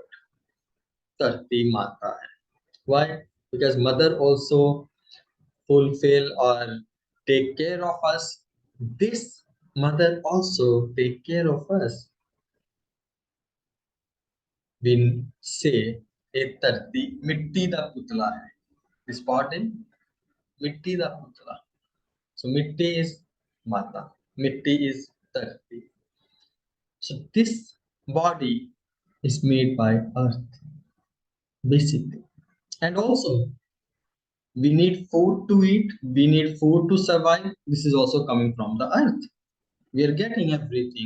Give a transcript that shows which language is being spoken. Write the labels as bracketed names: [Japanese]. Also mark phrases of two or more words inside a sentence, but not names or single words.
[Punjabi] ਧਰਤੀ ਮਾਤਾ. [English] Why? Because mother also fulfill or take care of us. This mother also take care of us. We say [Punjabi] ਇਹ ਧਰਤੀ ਮਿੱਟੀ ਦਾ ਪੁਤਲਾ ਹੈ. [English] This part in [Punjabi] ਮਿੱਟੀ ਦਾ ਪੁਤਲਾ. [English] So mitti is mata, mitti is dharti. So this body is made by earth, basically. And also, we need food to eat, we need food to survive. This is also coming from the earth. We are getting everything.